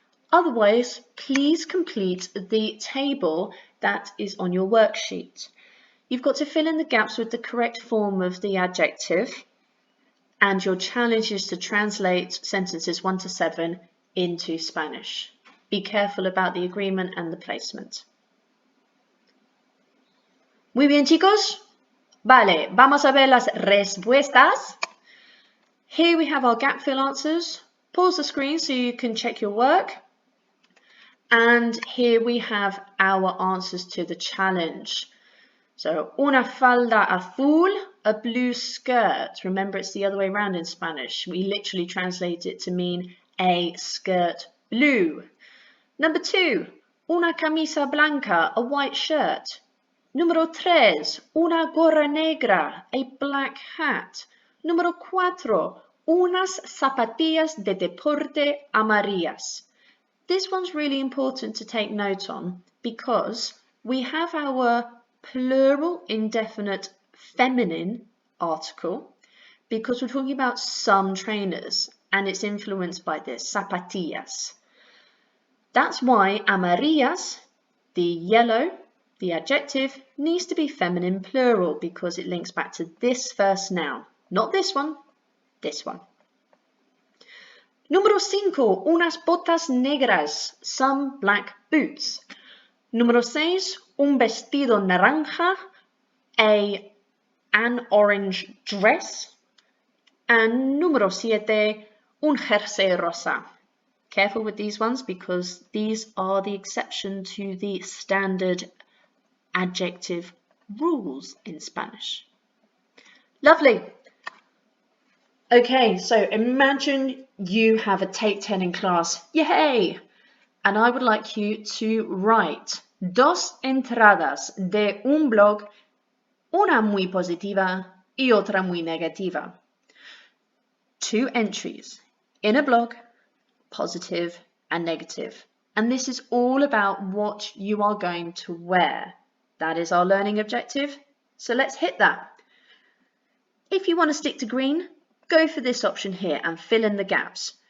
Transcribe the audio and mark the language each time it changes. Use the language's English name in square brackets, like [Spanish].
[English] Otherwise, please complete the table that is on your worksheet. You've got to fill in the gaps with the correct form of the adjective, and your challenge is to translate sentences 1 to 7 into Spanish. Be careful about the agreement and the placement. [Spanish] Muy bien, chicos. Vale, vamos a ver las respuestas. [English] Here we have our gap fill answers. Pause the screen so you can check your work. And here we have our answers to the challenge. So, [Spanish] una falda azul, [English] a blue skirt. Remember, it's the other way around in Spanish. We literally translate it to mean a skirt blue. Number 2, [Spanish] una camisa blanca, [English] a white shirt. [Spanish] Número 3, una gorra negra, [English] a black hat. [Spanish] Número 4, unas zapatillas de deporte amarillas. [English] This one's really important to take note on because we have our plural indefinite feminine article because we're talking about some trainers and it's influenced by this, zapatillas. That's why amarillas, the yellow, the adjective, needs to be feminine plural because it links back to this first noun. Not this one, this one. [Spanish] Número 5, unas botas negras, [English] some black boots. [Spanish] Número 6, un vestido naranja, [English] an orange dress. [Spanish] And número 7, un jersey rosa. [English] Careful with these ones because these are the exception to the standard adjective rules in Spanish. Lovely. Okay, so imagine you have a take 10 in class. Yay! And I would like you to write [Spanish] dos entradas de un blog, una muy positiva y otra muy negativa. [English] 2 entries in a blog, positive and negative. And this is all about what you are going to wear. That is our learning objective. So let's hit that. If you want to stick to green, go for this option here and fill in the gaps.